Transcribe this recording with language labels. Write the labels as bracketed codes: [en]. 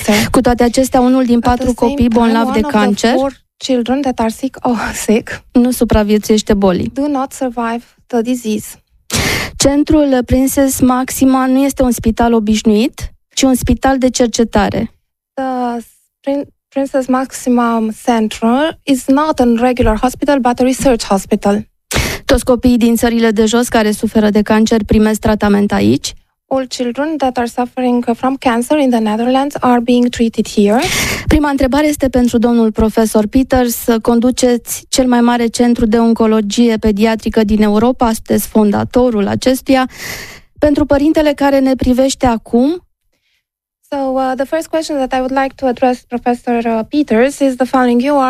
[ro] Cu toate acestea, unul din patru copii bolnav de cancer [en] children that are sick or sick [ro] nu supraviețuiește bolii. [en] Do not survive the disease. [ro] Centrul Princess Maxima nu este un spital obișnuit, ci un spital de cercetare. [en] The Princess Maxima Central is not a regular hospital but a research hospital. [ro] Toți copiii din Țările de Jos care suferă de cancer primesc tratament aici. [en] All children that are suffering from cancer in the Netherlands are being treated here. [ro] Prima întrebare este pentru domnul profesor Peters. Conduceți cel mai mare centru de oncologie pediatrică din Europa, sunteți fondatorul acestuia. Pentru părintele care ne privește acum. [en] So the first question that I would like to address Professor Peters is the following.